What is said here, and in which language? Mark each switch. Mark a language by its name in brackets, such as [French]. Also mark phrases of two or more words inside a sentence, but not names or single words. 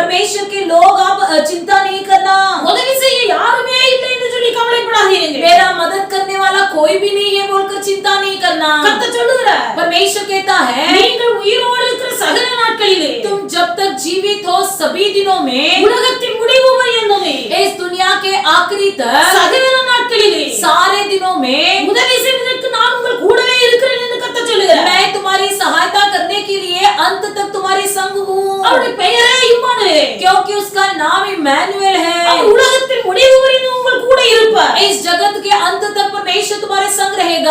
[Hindi] परमेश्वर के लोग आप चिंता नहीं करना, [Tamil] உதவி செய்ய யாருமே இல்லை என்று சொல்லி கவலைப்படாதீர்கள். [Hindi] मेरा मदद करने वाला कोई भी नहीं है बोलकर चिंता नहीं करना। [Tamil] கர்த்தர் சொல்லுகிறார், [Hindi] परमेश्वर कहता है [Tamil] நீங்கள் உயிரோடு இருக்கிற சகல நாட்களிலே, [Hindi] तुम जब तक जीवित हो सभी दिनों में, [Tamil] உலகத்தின் முடிவு பரியந்தமே, [Hindi] इस दुनिया के आखिरी तक, [Tamil] சகல நாட்களிலே [Hindi] सारे दिनों में [Tamil] உதவி செய்வதற்கு நான் உங்கள் கூடவே இருக்கிறேன் என்று கர்த்தர் சொல்லுகிறார். [Hindi] मैं तुम्हारी सहायता करने के लिए अंत तक तुम्हारे संग हूँ, [Tamil] அவருடைய பெயரே இம்மானுவேல். [Hindi] क्योंकि उसका नाम इम्मानुएल है। [Tamil] அவர் உலகத்தின் முடிவு வரைக்கும் உங்கள் கூட இருப்பார். [Hindi] इस जगत के अंत तक परमेश्वर तुम्हारे संग रहेगा।